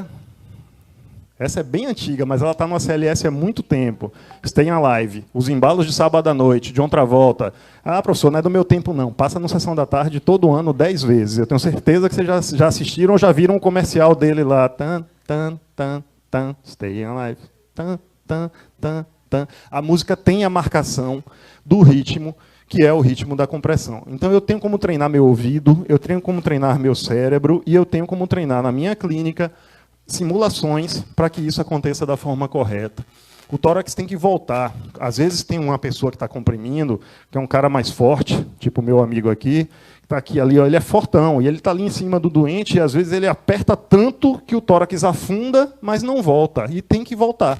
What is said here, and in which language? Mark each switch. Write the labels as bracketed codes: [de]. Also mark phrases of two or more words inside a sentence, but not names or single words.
[pt] Essa é bem antiga, mas ela está no CLS há muito tempo. Stay Alive, Os Embalos de Sábado à Noite, John Travolta. Ah, professor, não é do meu tempo, não. Passa no Sessão da Tarde todo ano 10 vezes. Eu tenho certeza que vocês já assistiram ou já viram um comercial dele lá. Tan, tan, tan, tan, Stay Alive. Tan, tan, tan, tan. A música tem a marcação do ritmo, que é o ritmo da compressão. Então, eu tenho como treinar meu ouvido, eu tenho como treinar meu cérebro, e eu tenho como treinar na minha clínica simulações para que isso aconteça da forma correta. O tórax tem que voltar. Às vezes tem uma pessoa que está comprimindo, que é um cara mais forte, tipo o meu amigo aqui, que está aqui ali, ó, ele é fortão, e ele está ali em cima do doente, e às vezes ele aperta tanto que o tórax afunda, mas não volta, e tem que voltar.